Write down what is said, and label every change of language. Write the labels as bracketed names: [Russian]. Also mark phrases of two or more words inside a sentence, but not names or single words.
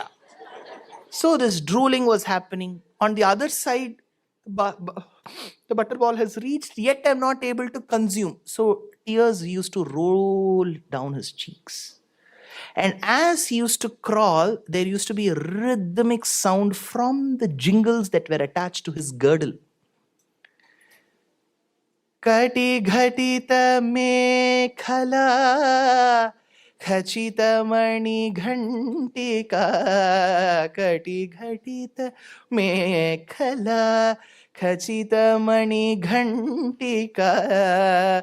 [English] So this drooling was happening. On the other side, the butter ball has reached, yet I'm not able to consume. So tears used to roll down his cheeks. And as he used to crawl, there used to be a rhythmic sound from the jingles that were attached to his girdle. [Sanskrit] Kati ghatita mekhala khachita mani ghantika. Kati ghatita mekhala khachita mani ghantika.